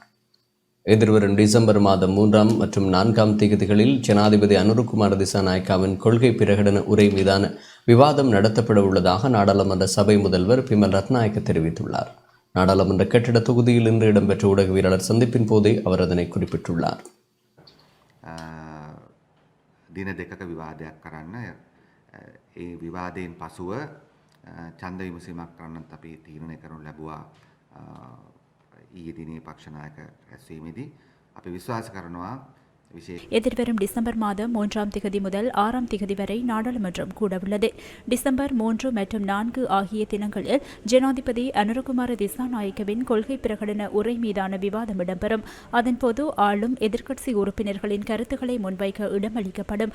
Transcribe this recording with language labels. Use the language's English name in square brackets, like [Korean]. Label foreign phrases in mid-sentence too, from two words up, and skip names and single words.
[Tamil] எதிர்வரும் டிசம்பர் மாதம் 3ஆம் மற்றும் 4ஆம் தேதிகளில் ஜனாதிபதி அனுருகுமார திசாநாயக்காவின் கொள்கை பிரகடன உரை மீதான விவாதம் நடத்தப்பட உள்ளதாக நாடாளுமன்ற சபை முதல்வர் பிமல் ரத்நாயக்க தெரிவித்துள்ளார். நாடாளுமன்ற கட்டிட தொகுதியில் இன்று இடம்பெற்ற ஊடகவியலாளர் சந்திப்பின் போதே அவர் அதனை குறிப்பிட்டுள்ளார். [Sinhala] දින දෙකක විවාදයක් කරන්න ඒ විවාදයෙන් පසුව ඡන්ද විමසීමක් කරන්නත් අපි තීරණය කරනු ලැබුවා. ඊයේ දිනේ පක්ෂ නායක රැස්වීමේදී අපි විශ්වාස කරනවා [Tamil] எதிர்வரும் டிசம்பர் மாதம் 3ஆம் திகதி முதல் 6ஆம் திகதி வரை நாடாளுமன்றம் கூடவுள்ளது. டிசம்பர் 3 மற்றும் 4 ஆகிய தினங்களில் ஜனாதிபதி அனுரகுமார திசாநாயக்கவின் கொள்கை பிரகடன உரை மீதான விவாதம் இடம்பெறும். அதன்போது ஆளும் எதிர்க்கட்சி உறுப்பினர்களின் கருத்துக்களை முன்வைக்க இடமளிக்கப்படும்.